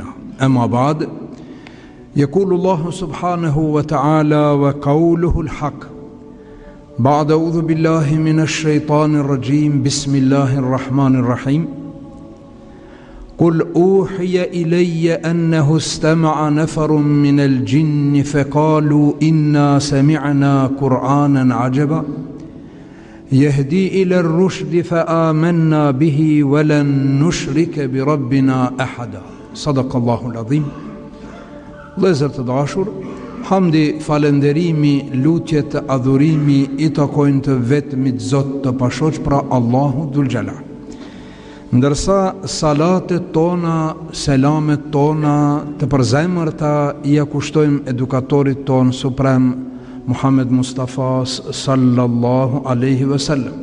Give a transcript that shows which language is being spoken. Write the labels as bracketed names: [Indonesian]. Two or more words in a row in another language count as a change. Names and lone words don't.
[Arabic] أما بعد، يقول الله سبحانه وتعالى وقوله الحق بعد أعوذ بالله من الشيطان الرجيم بسم الله الرحمن الرحيم قل أوحي إلي أنه استمع نفر من الجن فقالوا إنا سمعنا قرآنا عجبا يهدي إلى الرشد فآمنا به ولن نشرك بربنا أحدا. صدق الله العظيم. [Albanian] Vëllezër të dashur, hamdi, falenderimi, lutjet, adhurimi i takojnë të vetmit Zot të pashoq, pra Allahu Dhul Jalal. Ndërsa salatet tona, selamet tona të përzemërta i kushtojmë edukatorit ton suprem Muhammed Mustafa [Arabic] صلى الله عليه وسلم.